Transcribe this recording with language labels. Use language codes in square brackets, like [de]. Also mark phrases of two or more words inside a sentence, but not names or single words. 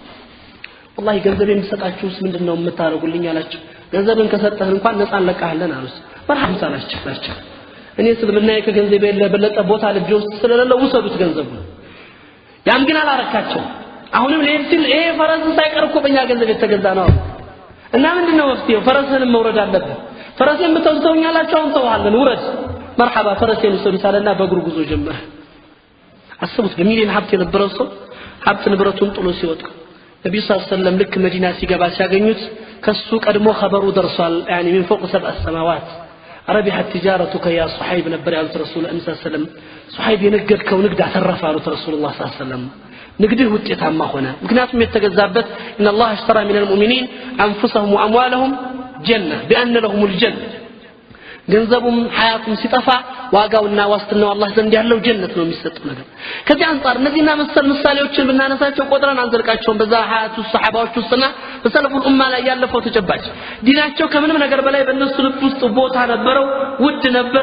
[am] والله ገንዘቤን ብሰጣችሁስ ምንድነው የምታረጉልኝ አላችሁ ገንዘብን ከሰጠህ እንኳን ነፃ ለቃህለን አሉት መርሐም ሳላችሁ እኔ ስለምናይ ከገንዘቤ ለበለጠ ቦታ ልጅ ውስጥ ስለሌለው ወሰዱት ገንዘቡ ያም ግን አላረካቸው አሁንም ለምሳሌ ይሄ ፈረስ ሳይቀር እኮ በእኛ ገንዘብ የተገዛ ነው እና ምንድነው ወፍቲው ፈረስን መውረድ አለበት ፈረስን ብትወስደውኛላችሁ አሁን ተዋለን ውረድ መርሐባ ፈረስን ወሰዱታልና በእግሩ ጉዞ ጀመረ አስቡት በሚሊዮን ሀብት የነበረው ሰው ሀብት ንብረቱን ጥሎ ሲወጣ ነብዩ [ar] صلى الله عليه وسلم [am] ልክ መዲና ሲገባ ሲያገኙት ከሱ ቀድሞ خبሩ ደርሷል [ar] يعني من فوق سبع السماوات ربحت تجارتك يا صحيب [am] ነበር ያሉት ረሱል [ar] صلى الله عليه وسلم [am] صحيب የነገድከው ንግድ አተረፈ አሉት ረሱላህ [ar] صلى الله عليه وسلم [am] ንግድህ ውጤታማ ሆነ ምክንያቱም የተገዛበት [ar] ان الله اشترى من المؤمنين انفسهم واموالهم جنة بان لهم الجنة [am] ገንዘቡም ሐያቱም ሲጠፋ ዋጋውና ዋስትናው አላህ ዘንድ ያለው ጀነት ነው የሚሰጠው ነገር ከዚህ አንፃር እነዚህና መሰል ምሳሌዎችን ብናነሳቸው ቆጥረን አንዘልቃቸውም በዛ ሐያቱ ሰሃባዎች ውስጥና በሰለፉል ኡማ ላይ ያለፈው ተጨባጭ ዲናቸው ከምንም ነገር በላይ በእነሱ ልብ ውስጥ ቦታ ነበረው ውድ ነበር